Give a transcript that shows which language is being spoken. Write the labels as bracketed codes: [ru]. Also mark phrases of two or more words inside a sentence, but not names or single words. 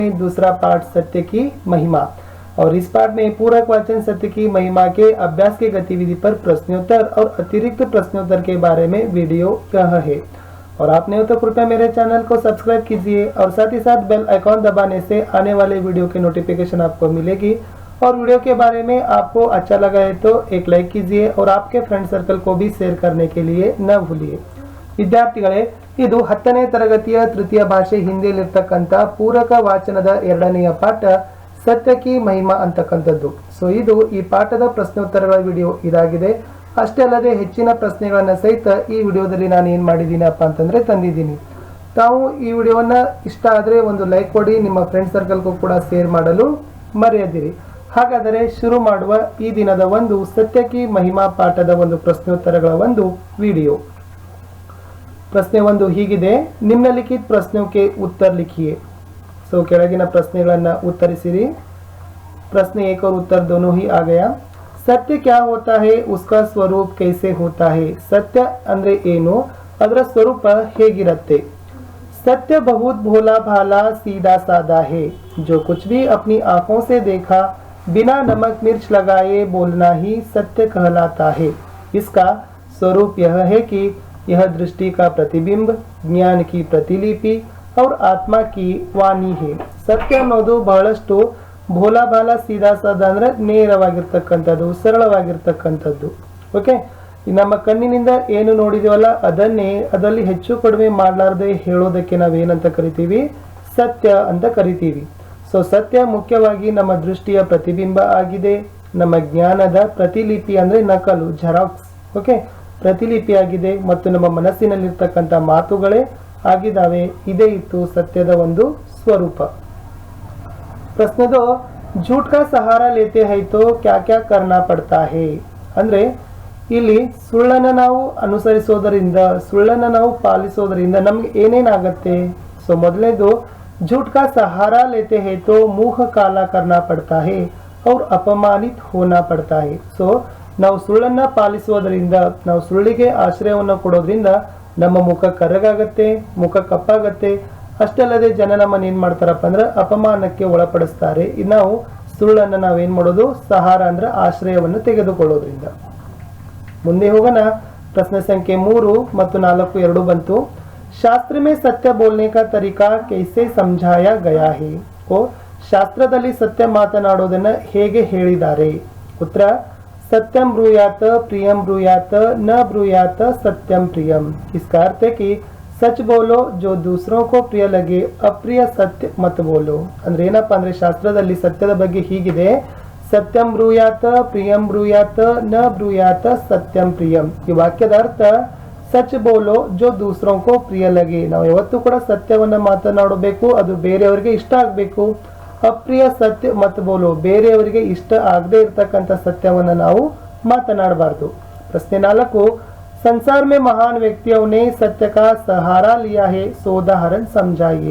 [hi] दूसरा पार्ट सत्य की महिमा। और इस पार्ट में पूरक वाचन सत्य की महिमा के अभ्यास के गतिविधि पर प्रश्नोत्तर और अतिरिक्त प्रश्नोत्तर के बारे में वीडियो यह है। और आपने हो तो कृपया मेरे चैनल को सब्सक्राइब कीजिए और साथ ही साथ बेल आइकॉन दबाने से आने वाले वीडियो की नोटिफिकेशन आपको मिलेगी। और वीडियो के बारे में आपको अच्छा लगा है तो एक लाइक कीजिए और आपके फ्रेंड सर्कल को भी शेयर करने के लिए न भूलिए। [kn] ವಿದ್ಯಾರ್ಥಿಗಳೇ, ಇದು 10ನೇ ತರಗತಿಯ ತೃತೀಯ ಭಾಷೆ ಹಿಂದಿಯಲ್ಲಿರ್ತಕ್ಕಂಥ ಪೂರಕ ವಾಚನದ 2ನೆಯ ಪಾಠ ಸತ್ಯ ಕಿ ಮಹಿಮಾ ಅಂತಕ್ಕಂಥದ್ದು. ಸೊ ಇದು ಈ ಪಾಠದ ಪ್ರಶ್ನೋತ್ತರಗಳ ವಿಡಿಯೋ ಇದಾಗಿದೆ. ಅಷ್ಟೇ ಅಲ್ಲದೆ ಹೆಚ್ಚಿನ ಪ್ರಶ್ನೆಗಳನ್ನು ಸಹಿತ ಈ ವಿಡಿಯೋದಲ್ಲಿ ನಾನು ಏನು ಮಾಡಿದ್ದೀನಪ್ಪ ಅಂತಂದ್ರೆ ತಂದಿದ್ದೀನಿ. ತಾವು ಈ ವಿಡಿಯೋವನ್ನ ಇಷ್ಟ ಆದರೆ ಒಂದು ಲೈಕ್ ಕೊಡಿ, ನಿಮ್ಮ ಫ್ರೆಂಡ್ ಸರ್ಕಲ್ಗೂ ಕೂಡ ಶೇರ್ ಮಾಡಲು ಮರೆಯದಿರಿ. ಹಾಗಾದರೆ ಶುರು ಮಾಡುವ ಈ ದಿನದ ಒಂದು ಸತ್ಯ ಕಿ ಮಹಿಮಾ ಪಾಠದ ಒಂದು ಪ್ರಶ್ನೋತ್ತರಗಳ ಒಂದು ವಿಡಿಯೋ. प्रश्न 1 ಹೀಗಿದೆ, [hi] निम्नलिखित प्रश्नों के उत्तर लिखिए. [kn] सो ಕೆಳಗಿನ ಪ್ರಶ್ನೆಗಳನ್ನು ಉತ್ತರಿಸಿರಿ. [hi] प्रश्न 1 और उत्तर दोनों ही आ गया. सत्य क्या होता है, उसका स्वरूप कैसे होता है. [kn] सत्य ಅಂದ್ರೆ ಏನು, ಅದರ ಸ್ವರೂಪ ಹೇಗಿರುತ್ತೆ. [hi] सत्य बहुत भोला भाला सीधा साधा है. जो कुछ भी अपनी आंखों से देखा बिना नमक मिर्च लगाए बोलना ही सत्य कहलाता है. इसका स्वरूप यह है कि यह दृष्टि का प्रतिबिंब, ज्ञान की प्रतिलिपि और आत्मा की वाणी है. [kn] सत्य ಅನ್ನೋದು ಬಹಳಷ್ಟು [hi] भोला भाला सीधा सादा [kn] ಅಂದ್ರೆ ನೇರವಾಗಿರ್ತಕ್ಕಂಥದ್ದು, ಸರಳವಾಗಿರ್ತಕ್ಕಂಥದ್ದು. ಓಕೆ, ನಮ್ಮ ಕಣ್ಣಿನಿಂದ ಏನು ನೋಡಿದೀವಲ್ಲ ಅದನ್ನೇ ಅದರಲ್ಲಿ ಹೆಚ್ಚು ಕಡಿಮೆ ಮಾಡಲಾರದೆ ಹೇಳೋದಕ್ಕೆ ನಾವೇನಂತ ಕರಿತೀವಿ, ಸತ್ಯ ಅಂತ ಕರಿತೀವಿ. ಸೊ ಸತ್ಯ ಮುಖ್ಯವಾಗಿ ನಮ್ಮ ದೃಷ್ಟಿಯ ಪ್ರತಿಬಿಂಬ ಆಗಿದೆ, ನಮ್ಮ ಜ್ಞಾನದ ಪ್ರತಿಲಿಪಿ ಅಂದ್ರೆ ನಕಲು, ಜೆರಾಕ್ಸ್, ಓಕೆ, ಪ್ರತಿಲಿಪಿಯಾಗಿದೆ ಮತ್ತು ನಮ್ಮ ಮನಸ್ಸಿನಲ್ಲಿರ್ತಕ್ಕಂಥ ಮಾತುಗಳೇ ಆಗಿದ್ದಾವೆ. ಇದೇ ಇತ್ತು ಸತ್ಯದ ಒಂದು ಸ್ವರೂಪ. ಪ್ರಶ್ನೆ 2, [hi] झूठ का सहारा लेते हैं तो क्या क्या करना पड़ता है. [kn] ಅಂದ್ರೆ ಇಲ್ಲಿ ಸುಳ್ಳನ್ನು ನಾವು ಅನುಸರಿಸೋದರಿಂದ, ಸುಳ್ಳನ್ನು ನಾವು ಪಾಲಿಸೋದರಿಂದ ನಮ್ಗೆ ಏನೇನಾಗತ್ತೆ. ಸೊ ಮೊದಲನೇದು, [hi] झूठ का सहारा लेते हैं तो मुंह काला करना पड़ता है और अपमानित होना पड़ता है. [kn] ಸೊ ನಾವು ಸುಳ್ಳನ್ನ ಪಾಲಿಸೋದ್ರಿಂದ, ನಾವು ಸುಳ್ಳಿಗೆ ಆಶ್ರಯವನ್ನು ಕೊಡೋದ್ರಿಂದ ನಮ್ಮ ಮುಖ ಕರಗಾಗತ್ತೆ, ಮುಖ ಕಪ್ಪಾಗತ್ತೆ. ಅಷ್ಟಲ್ಲದೆ ಜನ ನಮ್ಮನ್ನು ಏನ್ ಮಾಡ್ತಾರಪ್ಪ ಅಂದ್ರೆ ಅಪಮಾನಕ್ಕೆ ಒಳಪಡಿಸ್ತಾರೆ. ನಾವು ಸುಳ್ಳನ್ನು ನಾವೇನ್ ಮಾಡೋದು, ಸಹಾರ ಅಂದ್ರೆ ಆಶ್ರಯವನ್ನು ತೆಗೆದುಕೊಳ್ಳೋದ್ರಿಂದ. ಮುಂದೆ ಹೋಗೋಣ. ಪ್ರಶ್ನೆ ಸಂಖ್ಯೆ 3 ಮತ್ತು 4 ಎರಡು ಬಂತು. [hi] ಶಾಸ್ತ್ರ में सत्य बोलने का तरीका कैसे समझाया गया है. [kn] ಶಾಸ್ತ್ರದಲ್ಲಿ ಸತ್ಯ ಮಾತನಾಡೋದನ್ನ ಹೇಗೆ ಹೇಳಿದ್ದಾರೆ. ಉತ್ತರ, [sa] सत्यम ब्रूयात प्रियम ब्रूयात न ब्रूयात सत्यम प्रियम. [hi] इसका अर्थ है कि सच बोलो जो दूसरों को प्रिय लगे, अप्रिय सत्य मत बोलो. [kn] ಅಂದ್ರೆ ಏನಪ್ಪಾ ಅಂದ್ರೆ ಶಾಸ್ತ್ರದಲ್ಲಿ ಸತ್ಯದ ಬಗ್ಗೆ ಹೀಗಿದೆ, [sa] ಸತ್ಯಂ ಬ್ರೂಯಾತ ಪ್ರಿಯಂ ಬ್ರೂಯಾತ ನ ಬ್ರೂಯಾತ ಸತ್ಯಂ ಪ್ರಿಯಂ. [kn] ಈ ವಾಕ್ಯದ ಅರ್ಥ [hi] सच बोलो जो दूसरों को प्रिय लगे. [kn] ನಾವು ಯಾವತ್ತೂ ಕೂಡ ಸತ್ಯವನ್ನ ಮಾತನಾಡಬೇಕು, ಅದು ಬೇರೆಯವರಿಗೆ ಇಷ್ಟ ಆಗಬೇಕು. [hi] अप्रिय सत्य मत बोलो, [kn] ಬೇರೆಯವರಿಗೆ ಇಷ್ಟ ಆಗದೆ ಇರತಕ್ಕಂಥ ಸತ್ಯವನ್ನ ನಾವು ಮಾತನಾಡಬಾರದು. ಪ್ರಶ್ನೆ 4, [hi] संसार में महान व्यक्तियों ने सत्य का सहारा लिया है, सो उदाहरण समझाइए.